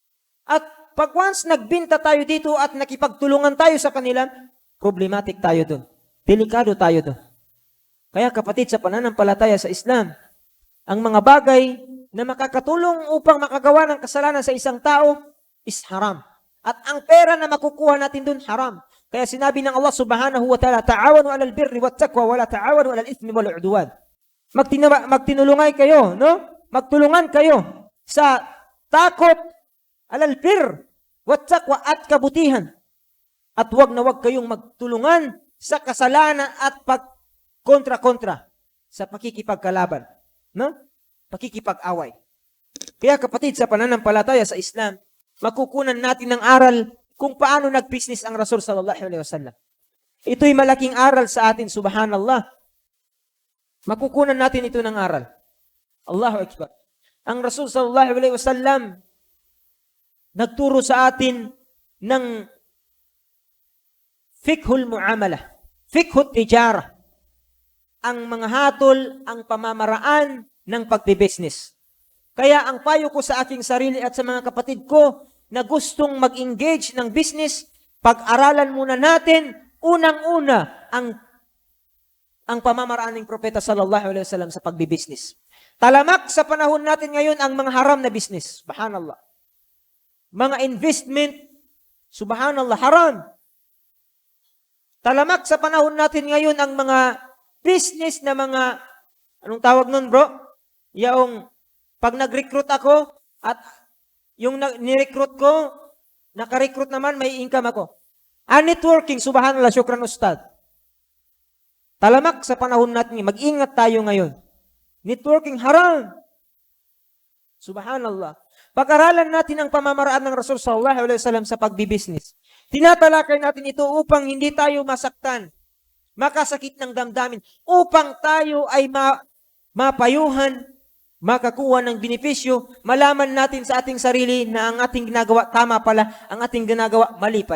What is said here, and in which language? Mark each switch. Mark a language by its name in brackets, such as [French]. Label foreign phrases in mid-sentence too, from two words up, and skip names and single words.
[Filipino] At pag once nagbinta tayo dito at nakipagtulungan tayo sa kanila, problematic tayo dun. Delikado tayo dun. Kaya kapatid, sa pananampalataya sa Islam, ang mga bagay na makakatulong upang makagawa ng kasalanan sa isang tao is haram. At ang pera na makukuha natin dun, haram. [Arabic] Kaya sinabi ng Allah سبحانه وتعالى, تعاونوا على البر والتقوى ولا تعاونوا على الإثم والعدوان. [Filipino] Magtinulungay kayo, no? Magtulungan kayo sa takot, [Arabic] على البر، والتقوى [Filipino] at kabutihan. At wag na wag kayong magtulungan sa kasalanan at kontra-kontra sa pakikipagkalaban, no? Pakikipag-away. Kaya kapatid, sa pananampalataya sa Islam, makukunan natin ng aral kung paano nag-business ang Rasul [Arabic] صلى الله عليه وسلم. [Filipino] Ito'y malaking aral sa atin, subhanallah. Makukunan natin ito ng aral. [Arabic] الله أكبر. [Filipino] Ang Rasul [Arabic] صلى الله عليه وسلم [Filipino] nagturo sa atin ng [Arabic] فقه المعاملة، فقه التجارة, [Filipino] ang mga hatol, ang pamamaraan ng pagbibusiness. Kaya ang payo ko sa aking sarili at sa mga kapatid ko na gustong mag-engage ng business, pag-aralan muna natin unang-una ang pamamaraan ng propeta [Arabic] صلى الله عليه وسلم [Filipino] sa pagbibusiness. Talamak sa panahon natin ngayon ang mga haram na business. Subhanallah. Mga investment, subhanallah, haram. Talamak sa panahon natin ngayon ang mga business na mga, anong tawag nun bro? Yung, pag nag-recruit ako, at yung ni-recruit ko, naka-recruit naman, may income ako. Networking, subhanallah, [Arabic] شكرا أستاذ. [Filipino] Talamak sa panahon natin, mag-ingat tayo ngayon. Networking, haram. Subhanallah. Pag-aralan natin ang pamamaraan ng Rasul [Arabic] صلى الله عليه وسلم [Filipino] sa pagbibusiness. Tinatalakay natin ito upang hindi tayo masaktan, makasakit ng damdamin, upang tayo ay mapayuhan, makakuha ng benepisyo, malaman natin sa ating sarili na ang ating ginagawa tama pala, ang ating ginagawa mali pala.